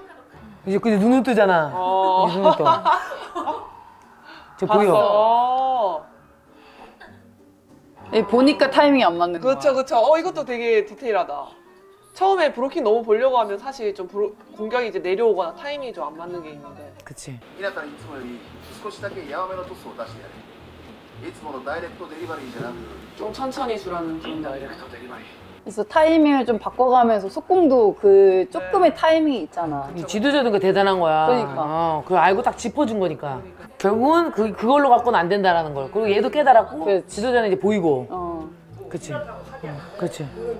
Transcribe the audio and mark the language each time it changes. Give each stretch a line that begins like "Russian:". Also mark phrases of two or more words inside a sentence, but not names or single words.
Korean: 이제 근데 눈을 뜨잖아. 이제 눈을 떠. 저 보여. 봤어. 보니까 타이밍이 안 맞는 거야. 그쵸. 이것도 되게 디테일하다. 처음에 브로킹 너무 보려고 하면 사실 좀 공격이 이제 내려오거나 타이밍이 좀 안 맞는 게 있는데. 그치.
Japanese: 日向にいつもより少しだけ柔めのトスを出してやれいつものダイレクトデリバリーじゃなく
Korean: 좀 천천히 주라는 그런 거.
Japanese: ダイレクトデリバリー
Korean: 그래서 타이밍을 좀 바꿔가면서 속공도 그 조금의 타이밍이 있잖아. 이 지도자는 그 대단한 거야. 그러니까. 그걸 알고 딱 짚어준 거니까. 결국은 그걸로 갖고는 안 된다라는 걸. 그리고 얘도 깨달았고 그렇지. 지도자는 이제 보이고. 어. 그치. 그치.